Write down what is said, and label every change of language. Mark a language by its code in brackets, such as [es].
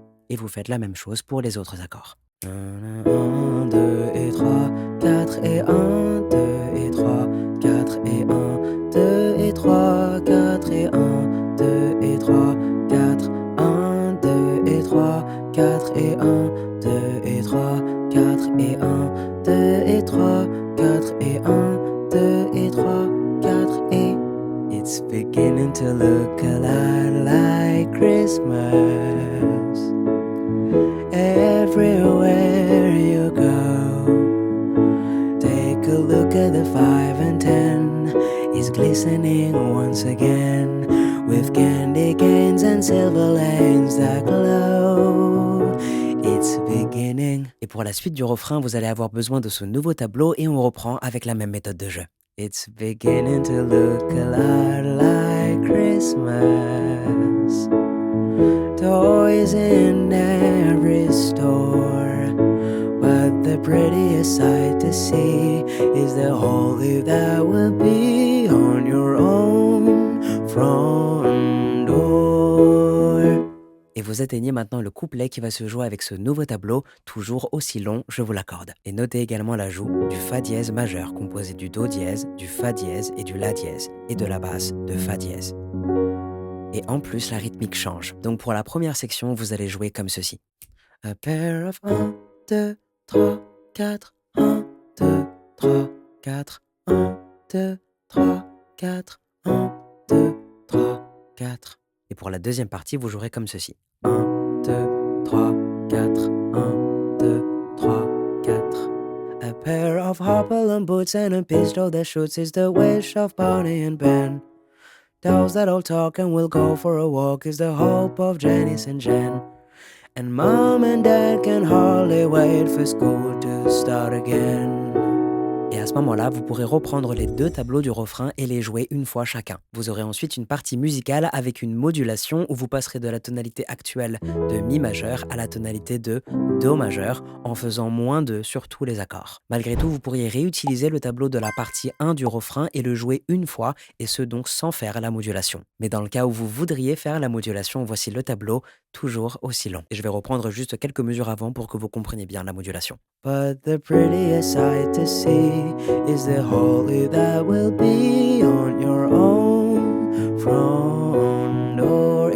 [fr] Et vous faites la même chose pour les autres accords. 1, 2 et 3, 4 et 1, 2 et 3, 4 et 1, 2 et 3, 4 et 1, 2 et 3, 4, 1, 2 et 3, 4 et 1, 2 et 3, 4 et 1, 2 et 3, 4 et 1, 2 et 3, 4 et. [en] It's beginning to look a lot like Christmas. Everywhere you go, take a look at the 5 and 10. It's glistening once again with candy canes and silver lanes that glow. It's beginning. [fr] Et pour la suite du refrain, vous allez avoir besoin de ce nouveau tableau et on reprend avec la même méthode de jeu. [en] It's beginning to look a lot like Christmas. Toys in every store, but the prettiest sight to see is the whole leaf that will be on your own front door. [fr] Et vous atteignez maintenant le couplet qui va se jouer avec ce nouveau tableau, toujours aussi long, je vous l'accorde. Et notez également l'ajout du Fa dièse majeur composé du Do dièse, du Fa dièse et du La dièse, et de la basse de Fa dièse. Et en plus, la rythmique change. Donc pour la première section, vous allez jouer comme ceci. [en] A pair of [fr] 1, 2, 3, 4, 1, 2, 3, 4, 1, 2, 3, 4, 1, 2, 3, 4. Et pour la deuxième partie, vous jouerez comme ceci. 1, 2, 3, 4, 1, 2, 3, 4. [en] A pair of hopalong boots and a pistol that shoots is the wish of Bonnie and Ben. Dolls that all talk and will go for a walk is the hope of Janice and Jen. And Mom and Dad can hardly wait for school to start again. [fr] Et à ce moment-là, vous pourrez reprendre les deux tableaux du refrain et les jouer une fois chacun. Vous aurez ensuite une partie musicale avec une modulation où vous passerez de la tonalité actuelle de Mi majeur à la tonalité de Do majeur en faisant -2 sur tous les accords. Malgré tout, vous pourriez réutiliser le tableau de la partie 1 du refrain et le jouer une fois, et ce donc sans faire la modulation. Mais dans le cas où vous voudriez faire la modulation, voici le tableau, toujours aussi long. Et je vais reprendre juste quelques mesures avant pour que vous compreniez bien la modulation. [en] But the prettiest sight to see is the holly that will be on your own front door.